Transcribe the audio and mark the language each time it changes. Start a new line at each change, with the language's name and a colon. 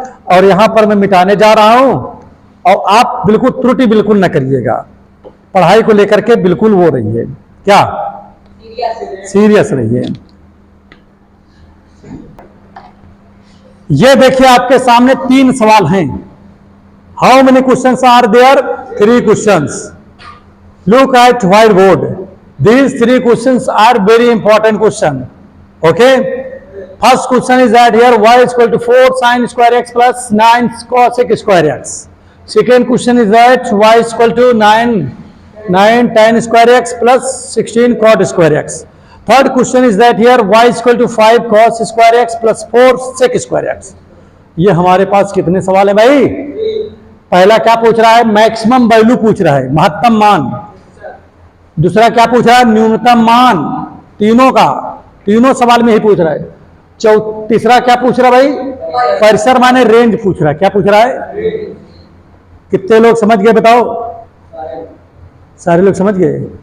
Hindi: और यहां पर मैं मिटाने जा रहा हूं, और आप बिल्कुल त्रुटि बिल्कुल न करिएगा, पढ़ाई को लेकर के बिल्कुल वो रहिए, क्या सीरियस रहिए। ये देखिए आपके सामने 3 सवाल हैं।
English: How many questions are there?
Hindi: 3 questions.
English: Look at white board. These 3 questions are very important question. Okay. First question is that here y is equal to 4 sin square x plus 9 cosec square x. Second question is that y is equal to 9 tan square x plus 16 cot square x. Third question is that here y is equal to 5 cos square x plus 4 sec square x.
Hindi: ये हमारे पास कितने सवाल है भाई? पहला क्या पूछ रहा है? मैक्सिमम वैल्यू पूछ रहा है, महत्तम मान। दूसरा क्या पूछ रहा है? न्यूनतम मान। तीनों का, तीनों सवाल में ही पूछ रहा है। तीसरा क्या पूछ रहा है भाई? परिसर माने रेंज पूछ रहा है। क्या पूछ रहा है? कितने लोग समझ गए बताओ? सारे लोग समझ गए?